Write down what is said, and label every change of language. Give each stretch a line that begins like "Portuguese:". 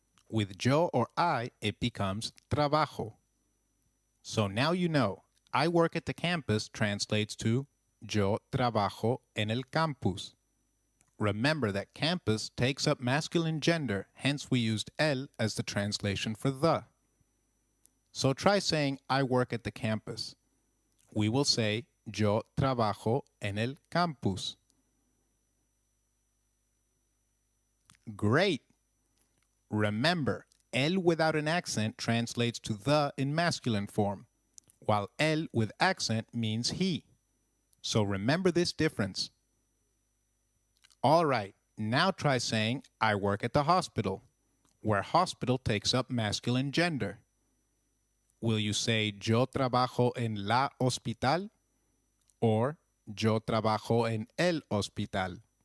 English: With yo or I, it becomes trabajo. So now you know, I work at the campus translates to
Spanish: yo trabajo en el campus.
English: Remember that campus takes up masculine gender, hence we used el as the translation for the. So try saying, I work at the campus. We will say,
Spanish: yo trabajo en el campus.
English: Great! Remember, el without an accent translates to the in masculine form, while el with accent means he. So remember this difference. All right, now try saying, I work at the hospital, where hospital takes up masculine gender. Will you say,
Spanish: yo trabajo en la hospital? Or, yo trabajo en el hospital?